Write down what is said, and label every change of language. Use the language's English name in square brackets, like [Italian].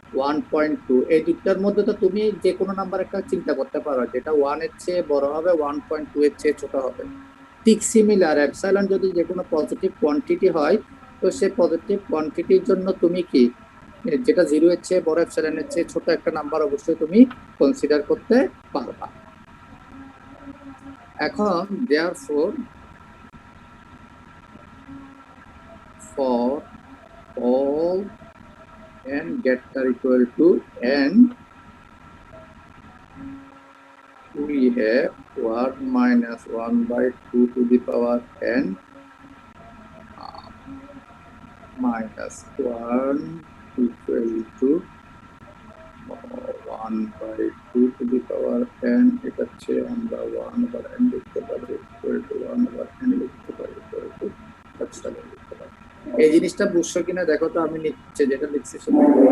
[Bangla] 1.2, এই দুটার মধ্যে তো তুমি যে কোনো নাম্বার একটা চিন্তা করতে পারো যেটা 1 এর চেয়ে বড় হবে, 1.2 এর চেয়ে ছোট হবে। ঠিক সিমিলার, এপসাইলন যদি যে কোনো পজিটিভ কোয়ান্টিটি হয়, তো সেই পজিটিভ কোয়ান্টিটির জন্য তুমি কি যেটা 0 এর চেয়ে বড়, এপসাইলন এর চেয়ে ছোট একটা নাম্বার অবশ্যই তুমি কনসিডার করতে পারবা। এখন [English] therefore for all n greater equal to n, we have 1 minus 1 by 2 to the power n minus 1 equal to 1 by 2 to the power n, [Bangla] এটা হচ্ছে আমরা [English] 1 over n [Bangla] লিখতে পারি [English] equal to 1 over n লিখতে পারি equal to epsilon লিখতে পারি। [Bangla] এই জিনিসটা বুঝছো কিনা দেখো তো, আমি নিচে যেটা লিখছি সেটা